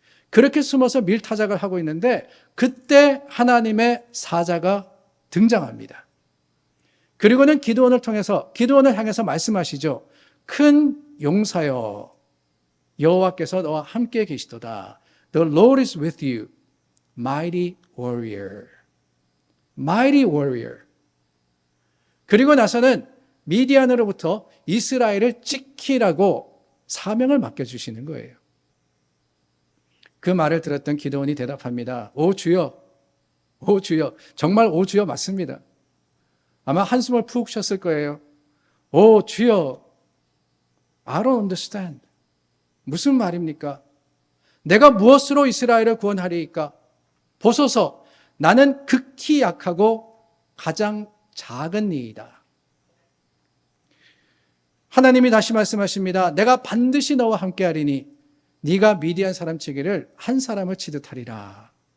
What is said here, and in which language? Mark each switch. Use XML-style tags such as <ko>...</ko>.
<ko>그렇게 숨어서 밀타작을 하고 있는데, 그때 하나님의 사자가 등장합니다. 그리고는 기드온을 향해서 말씀하시죠. 큰 용사여, 여호와께서 너와 함께 계시도다.</ko> <en>The Lord is with you, mighty warrior. mighty warrior.</en> <ko>그리고 나서는 미디안으로부터 이스라엘을 지키라고 사명을 맡겨주시는 거예요. 그 말을 들었던 기드온이 대답합니다. 오 주여, 오 주여. 정말 오 주여 맞습니다. 아마 한숨을 푹 쉬었을 거예요. 오 주여,</ko> <en>I don't understand.</en> <ko>무슨 말입니까? 내가 무엇으로 이스라엘을 구원하리이까? 보소서, 나는 극히 약하고 가장 작은 이이다. 하나님이 다시 말씀하십니다. 내가 반드시 너와 함께하리니 네가 미디안 사람 치기를 한 사람을 치듯 하리라.</ko>